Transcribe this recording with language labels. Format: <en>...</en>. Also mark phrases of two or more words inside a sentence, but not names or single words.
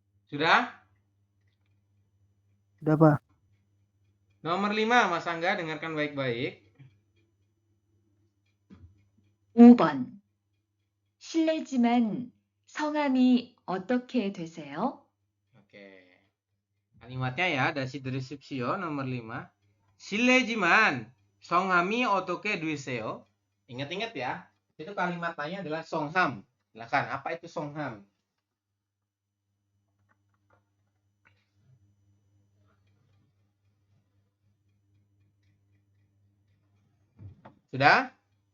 <id>Sudah? Sudah, Pak. Nomor 5, Mas Angga, dengarkan baik-baik.</id> <ko>5번. 실례지만 성함이 어떻게 되세요?</ko> <id>Oke. Kalimatnya ya, dasi deskripsio nomor 5.</id> <ko>실례지만 성함이 어떻게 되세요.</ko> <id>Ingat-ingat ya, itu kalimatnya adalah songham. Silakan, apa itu songham? Sudah?</id>